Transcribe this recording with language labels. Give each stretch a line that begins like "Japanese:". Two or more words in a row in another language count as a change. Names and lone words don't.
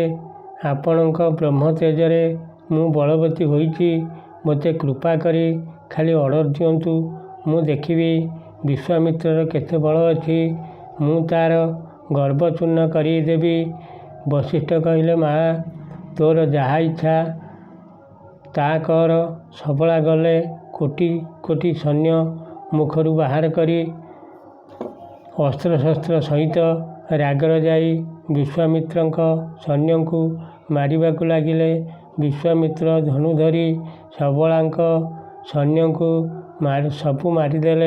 Odia: ଆପଣଙ୍କ ବ୍ରହ୍ମ ତେଜରେ ମୁଁ ବଳବତୀ ହୋଇଛି। ମତେ କୃପା କରି ଖାଲି ଅର୍ଡର ଦିଅନ୍ତୁ ମୁଁ ଦେଖିବି ବିଶ୍ୱାମିତ୍ରଙ୍କ କେତେ ବଳ ଅଛି। ମୁଁ ତାର ଗର୍ବ ଚୂର୍ଣ୍ଣ କରି ଦେବି। ବଶିଷ୍ଠ କହିଲେ ମା' ତୋର ଯାହା ଇଚ୍ଛା ତା କର। ସବଳା ଗଲେ କୋଟି କୋଟି ସୈନ୍ୟ ମୁଖରୁ ବାହାର କରି ଅସ୍ତ୍ରଶସ୍ତ୍ର ସହିତ ରାଗର ଯାଇ ବିଶ୍ୱାମିତ୍ରଙ୍କ ସୈନ୍ୟଙ୍କୁ ମାରିବାକୁ ଲାଗିଲେ। ବିଶ୍ୱାମିତ୍ର ଧନୁ ଧରି ସବଳାଙ୍କ ସୈନ୍ୟଙ୍କୁ ସବୁ ମାରିଦେଲେ।